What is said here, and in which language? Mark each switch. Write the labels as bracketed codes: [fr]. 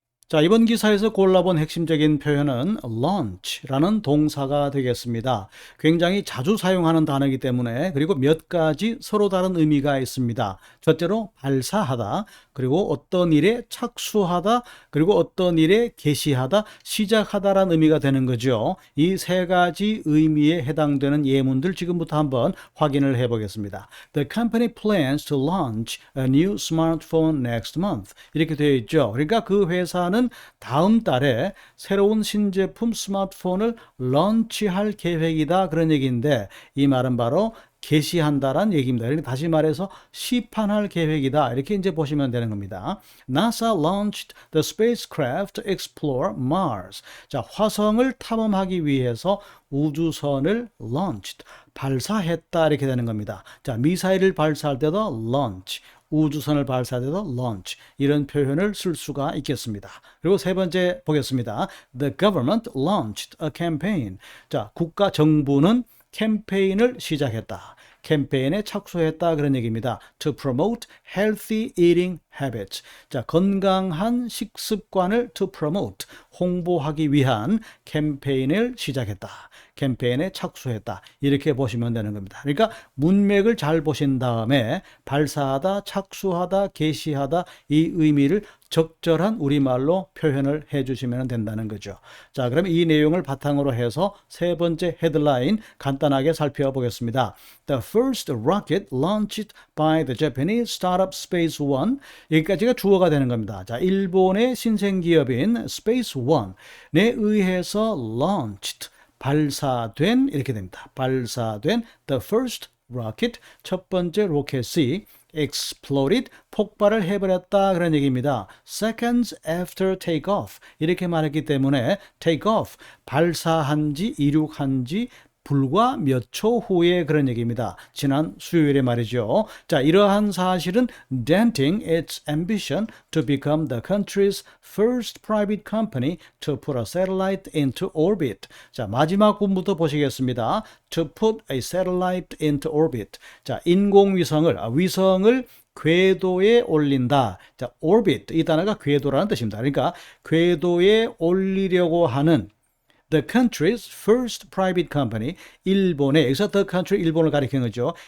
[ko] 자, 이번 기사에서 골라본 핵심적인 표현은 launch라는 동사가 되겠습니다. 굉장히 자주 사용하는 단어이기 때문에 그리고 몇 가지 서로 다른 의미가 있습니다. 첫째로 발사하다, 그리고 어떤 일에 착수하다, 그리고 어떤 일에 개시하다, 시작하다라는 의미가 되는 거죠. 이 세 가지 의미에 해당되는 예문들 지금부터 한번 확인을 해보겠습니다. [en] The company plans to launch a new smartphone next month. [ko] 이렇게 되어 있죠. 그러니까 그 회사는 다음 달에 새로운 신제품 스마트폰을 런치할 계획이다, 그런 얘기인데 이 말은 바로 개시한다란 얘기입니다. 그러니까 다시 말해서 시판할 계획이다, 이렇게 이제 보시면 되는 겁니다. [en] NASA launched the spacecraft to explore Mars. [ko] 자, 화성을 탐험하기 위해서 우주선을 launched, 발사했다, 이렇게 되는 겁니다. 자, 미사일을 발사할 때도 launch, 우주선을 발사할 때도 launch, 이런 표현을 쓸 수가 있겠습니다. 그리고 세 번째 보겠습니다. [en] The government launched a campaign. [ko] 자, 국가 정부는 캠페인을 시작했다, 캠페인에 착수했다, 그런 얘기입니다. [en] To promote healthy eating habits. [ko] 자, 건강한 식습관을 to promote, 홍보하기 위한 캠페인을 시작했다, 캠페인에 착수했다, 이렇게 보시면 되는 겁니다. 그러니까 문맥을 잘 보신 다음에 발사하다, 착수하다, 개시하다, 이 의미를 적절한 우리말로 표현을 해주시면 된다는 거죠. 자, 그럼 이 내용을 바탕으로 해서 세 번째 헤드라인 간단하게 살펴보겠습니다. [en] The first rocket launched by the Japanese startup Space One. [ko] 여기까지가 주어가 되는 겁니다. 자, 일본의 신생기업인 Space One에 의해서 launched, 발사된, 이렇게 됩니다. 발사된 [en] the first rocket, [ko] 첫 번째 로켓이 exploded, 폭발을 해버렸다, 그런 얘기입니다. [en] Seconds after takeoff, [ko] 이렇게 말했기 때문에 takeoff, 발사한 지, 이륙한 지 불과 몇 초 후에, 그런 얘기입니다. 지난 수요일에 말이죠. 자, 이러한 사실은 [en] denting its ambition to become the country's first private company to put a satellite into orbit. [ko] 자, 마지막 부분부터 보시겠습니다. [en] To put a satellite into orbit. [ko] 자, 인공위성을, 위성을 궤도에 올린다. 자, orbit, 이 단어가 궤도라는 뜻입니다. 그러니까 궤도에 올리려고 하는 [en] the country's first private company, [ko] 일본의, 여기서 the country, 일본을 가리키는 거죠.